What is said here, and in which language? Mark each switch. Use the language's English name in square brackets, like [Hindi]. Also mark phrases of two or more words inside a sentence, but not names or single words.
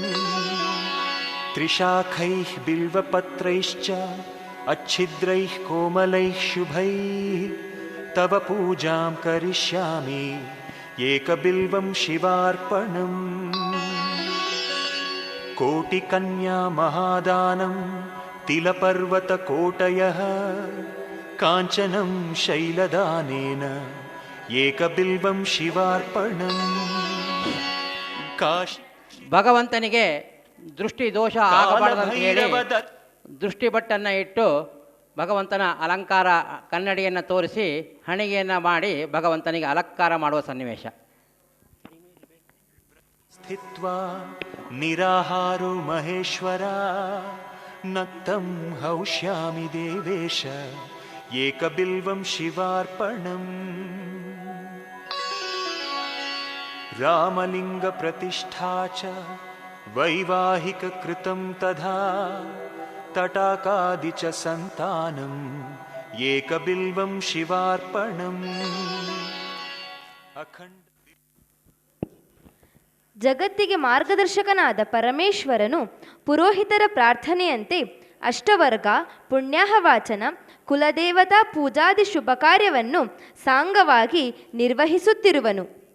[Sanskrit] त्रिशाखैः बिल्वपत्रैश्च अच्छिद्रैः कोमलैः शुभैः तव पूजां करिष्यामि एकबिल्वं शिवार्पणम् कोटिकन्या महादानं तिलपर्वतकोटयः काञ्चनं शैलदानेन ಏಕಬಿಲ್ವಂ ಶಿವಾರ್ಪಣಂ. [Kannada] ಭಗವಂತನಿಗೆ ದೃಷ್ಟಿ ದೋಷ ಆಗಬಾರದಂತ ಹೇಳಿ ದೃಷ್ಟಿಬಟ್ಟನ್ನು ಇಟ್ಟು ಭಗವಂತನ ಅಲಂಕಾರ ಕನ್ನಡಿಯನ್ನು ತೋರಿಸಿ ಹಣಿಗೆಯನ್ನು ಮಾಡಿ ಭಗವಂತನಿಗೆ ಅಲಂಕಾರ ಮಾಡುವ ಸನ್ನಿವೇಶ. [Sanskrit] ಸ್ಥಿತ್ವಾ ನಿರಾಹಾರೋ ಮಹೇಶ್ವರ ನಕ್ತಂ ಹೌಷ್ಯಾಮಿ ದೇವೇಶ ಏಕಬಿಲ್ವಂ ಶಿವಾರ್ಪಣಂ. ರಾಮಲಿಂಗ ಪ್ರತಿಷ್ಠಾ ಚ ವೈವಾಹಿಕ ಕೃತಂ ತಥಾ ತಟಾಕಾದಿ ಚ ಸಂತಾನಂ ಏಕಬಿಲ್ವಂ ಶಿವಾರ್ಪಣಂ. [Kannada] ಜಗತ್ತಿಗೆ ಮಾರ್ಗದರ್ಶಕನಾದ ಪರಮೇಶ್ವರನು ಪುರೋಹಿತರ ಪ್ರಾರ್ಥನೆಯಂತೆ ಅಷ್ಟವರ್ಗ ಪುಣ್ಯಾಹವಾಚನ ಕುಲದೇವತಾ ಪೂಜಾದಿ ಶುಭ ಕಾರ್ಯವನ್ನು ಸಾಂಗವಾಗಿ ನಿರ್ವಹಿಸುತ್ತಿರುವನು.